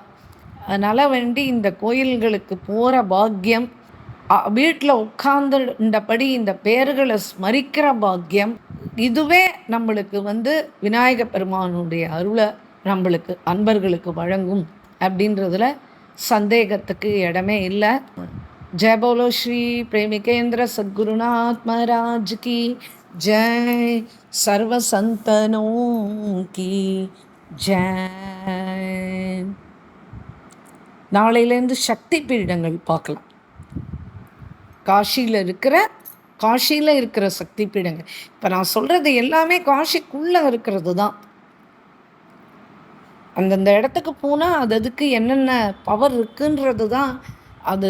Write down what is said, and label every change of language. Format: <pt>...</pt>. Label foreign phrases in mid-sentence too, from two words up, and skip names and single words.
<ta>அதனால் வேண்டி இந்த கோயில்களுக்கு போகிற பாக்கியம், வீட்டில் உட்கார்ந்துண்டபடி இந்த பேர்களை ஸ்மரிக்கிற பாக்கியம், இதுவே நம்மளுக்கு வந்து விநாயக பெருமானுடைய அருளை நம்மளுக்கு அன்பர்களுக்கு வழங்கும் அப்படின்றதுல சந்தேகத்துக்கு இடமே இல்லை.</ta> <hi>जय बोलो श्री प्रेमिकेंद्र सद्गुरुनाथ महाराज की जय, सर्व संतनों की जय.</hi> <ta>நாளையிலேருந்து சக்தி பீடங்கள் பார்க்கலாம். காஷியில் இருக்கிற சக்தி பீடங்கள். இப்போ நான் சொல்கிறது எல்லாமே காஷிக்குள்ளே இருக்கிறது தான். அந்தந்த இடத்துக்கு போனால் அதுக்கு என்னென்ன பவர் இருக்குன்றது தான் அது.</ta>